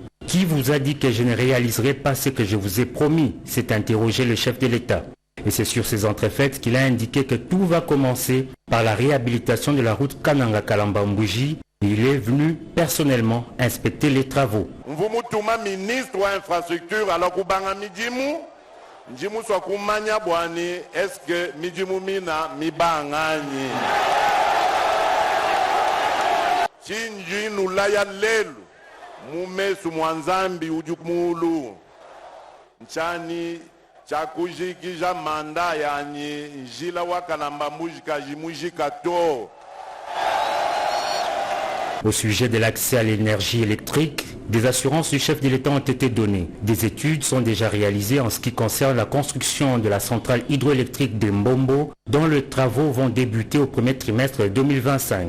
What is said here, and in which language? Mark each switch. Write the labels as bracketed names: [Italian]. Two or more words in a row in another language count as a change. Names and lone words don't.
[French] Qui vous a dit que je ne réaliserai pas ce que je vous ai promis? S'est interrogé le chef de l'État. Et c'est sur ces entrefaites qu'il a indiqué que tout va commencer par la réhabilitation de la route Kananga-Kalamba-Mbouji. Il est venu personnellement inspecter les travaux. [Luba-Lulua] Mvumutuma ministre wa infrastructure alors kubanga mijimu njimu swa kumanya bwani [French] est-ce que [Luba-Lulua] mijimu mina mibangani chinji nulaya lelu mumesu mwanzambi ujumulu nchani chakujikija manda yani njila wa Kalamba Mbouji jimujika to. [French] Au sujet de l'accès à l'énergie électrique, des assurances du chef de l'État ont été données. Des études sont déjà réalisées en ce qui concerne la construction de la centrale hydroélectrique de Mbombo, dont les travaux vont débuter au premier trimestre 2025.